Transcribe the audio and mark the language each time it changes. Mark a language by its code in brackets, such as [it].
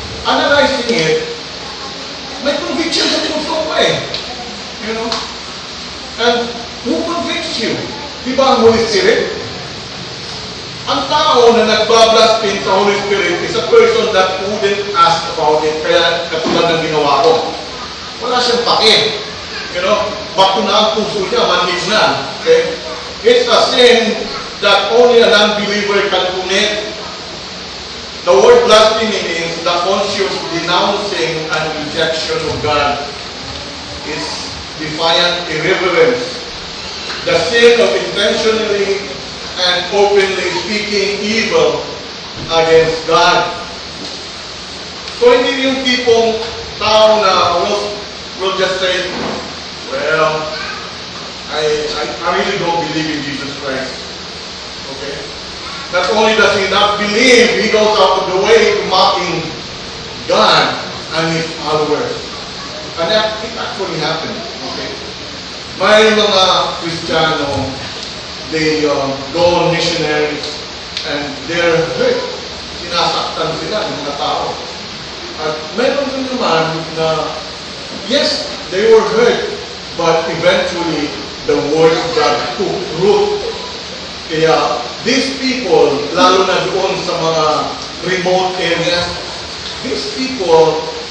[en] Analyzing it, [tl] may conviction sa puso ko eh. [en] And who convicts you? [tl] Di ba ang [en] Holy Spirit? [tl] Ang tao na nagbablaspheme sa [en] Holy Spirit is a person that wouldn't ask about it. [tl] Kaya katulad ng ginawa ko. Wala siyang pake. Bato na ang puso niya, manhid na. [en] Okay? It's a sin that only an unbeliever can commit. The word blasphemy means the conscious denouncing and rejection of God. It's defiant irreverence. The sin of intentionally and openly speaking evil against God. [tl] So hindi yung tipong tao na [en] will just say, well, I really don't believe in Jesus Christ. Okay? Not only does he not believe, he goes out of the way to mocking God and his followers. And that it actually happened. Okay? [tl] May mga Kristiyano, [en] they go on missionaries and they're hurt. [tl] Sinasaktan sila ng mga tao. At meron din naman na, [en] yes, they were hurt, but eventually the word of God took root. Kaya these people, [tl] lalo na doon sa mga [en] remote areas, these people